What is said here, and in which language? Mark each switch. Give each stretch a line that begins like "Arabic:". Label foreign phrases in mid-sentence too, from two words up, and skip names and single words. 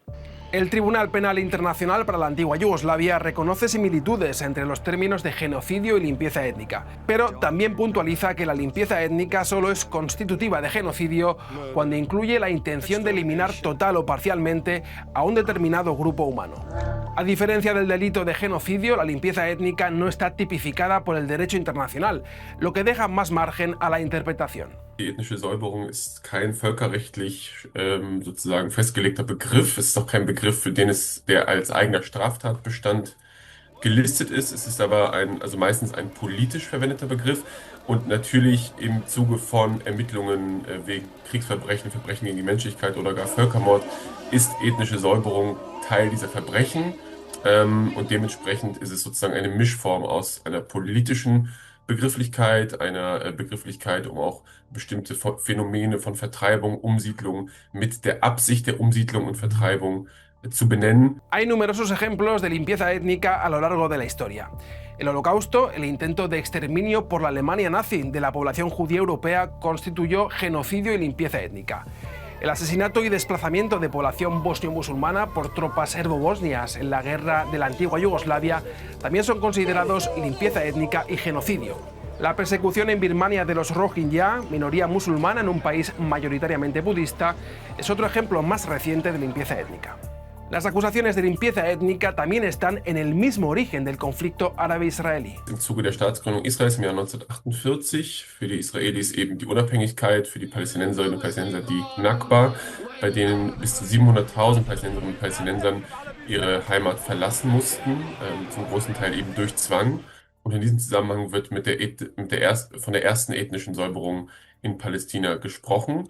Spanish: El Tribunal Penal Internacional para la antigua Yugoslavia reconoce similitudes entre los términos de genocidio y limpieza étnica, pero también puntualiza que la limpieza étnica solo es constitutiva de genocidio cuando incluye la intención de eliminar total o parcialmente a un determinado grupo humano. A diferencia del delito de genocidio, la limpieza étnica no está tipificada por el derecho internacional, lo que deja más margen a la interpretación.
German: Die ethnische Säuberung ist kein völkerrechtlich sozusagen festgelegter Begriff. Es ist auch kein Begriff, für den der als eigener Straftatbestand gelistet ist. Es ist aber meistens ein politisch verwendeter Begriff und natürlich im Zuge von Ermittlungen wegen Kriegsverbrechen, Verbrechen gegen die Menschlichkeit oder gar Völkermord ist ethnische Säuberung Teil dieser Verbrechen und dementsprechend ist es sozusagen eine Mischform aus einer politischen Begrifflichkeit, einer Begrifflichkeit, um auch bestimmte Phänomene von Vertreibung, Umsiedlung mit der Absicht der Umsiedlung und Vertreibung zu benennen.
Spanish: Hay numerosos ejemplos de limpieza étnica a lo largo de la historia. El Holocausto, el intento de exterminio por la Alemania nazi de la población judía europea, constituyó genocidio y limpieza étnica. El asesinato y desplazamiento de población bosnio-musulmana por tropas serbo-bosnias en la guerra de la antigua Yugoslavia también son considerados limpieza étnica y genocidio. La persecución en Birmania de los Rohingya, minoría musulmana en un país mayoritariamente budista, es otro ejemplo más reciente de limpieza étnica. Las acusaciones de limpieza étnica también están en el mismo origen del conflicto árabe-israelí.
German: Im Zuge der Staatsgründung Israels im Jahr 1948 für die Israelis eben die Unabhängigkeit, für die Palästinenserinnen und Palästinenser die Nakba, bei denen bis zu 700.000 Palästinenserinnen und Palästinensern ihre Heimat verlassen mussten, zum großen Teil eben durch Zwang. Und in diesem Zusammenhang wird von der ersten ethnischen Säuberung in Palästina gesprochen.